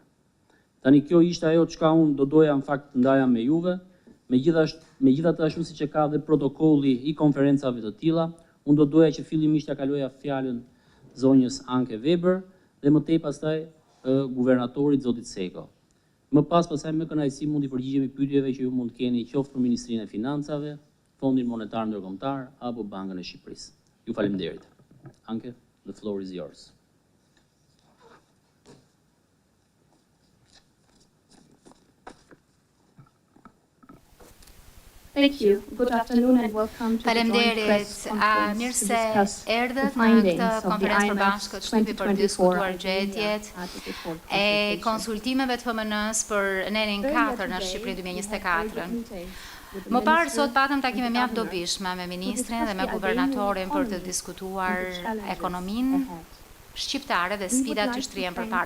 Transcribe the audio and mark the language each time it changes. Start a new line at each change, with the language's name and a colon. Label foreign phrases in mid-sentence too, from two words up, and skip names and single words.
Albanian: Tani kjo ishte ajo çka unë do doja në fakt të ndaja me juve, megjithatë ashtu siç e ka dhe protokolli i konferencave të tilla, unë do doja që fillimisht ja kaloja fjalën zonjës Anke Weber dhe më tej pastaj guvernatorit zotit Seko. Më pastaj me kënaqësi mund t'i përgjigjemi pyetjeve që ju mund të keni qoftë për Ministrinë e Financave, Fondin Monetar Ndërkombëtar apo Bankën e Shqipërisë. Ju faleminderit.
English: Anke, the floor is yours. Thank you. Good afternoon and welcome to the joint press conference to discuss the findings of the IMF's 2024
Albanian: gjetjet e konsultimeve të FMN-s për nenin 4 në Shqipëri 2024. Më parë sot patëm takime mjaft dobishme me ministrin dhe me guvernatorin për të diskutuar ekonominë shqiptare dhe sfidat që shtrihen përpara.